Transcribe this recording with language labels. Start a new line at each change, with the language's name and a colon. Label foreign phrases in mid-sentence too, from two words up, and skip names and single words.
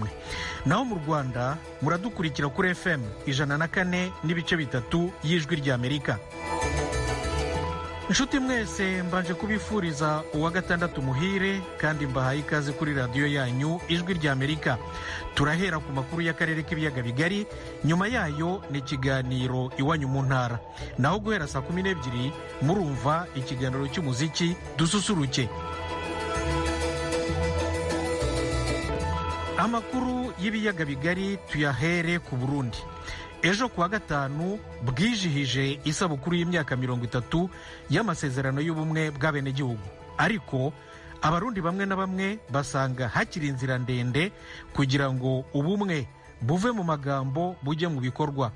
Kinyarwanda: Naho mu Rwanda muradukurikira kuri FM 104.3 y'ijwi ry'Amerika. Nshuti mwese mbanje kubifuriza uwa gatandatu muhire kandi mbahaye ikaze kuri radiyo yanyu ijwi ry'Amerika. Turahera ku makuru y'akarere k'ibiyaga bigari, nyuma yayo ni ikiganiro iwanyu mu ntara. Naho guhera saa 12 murumva ikiganiro cy'umuziki dususuruke. Amakuru y'ibiyaga bigari tuyahere ku Burundi. Ejo kuwa gatanu bwijihije isabukuru y'imyaka 30 y'amasezerano y'ubumwe bw'abenegihugu, ariko abarundi bamwe na bamwe basanga hakiri inzira ndende kugira ngo ubumwe buve mu magambo bujye mu bikorwa.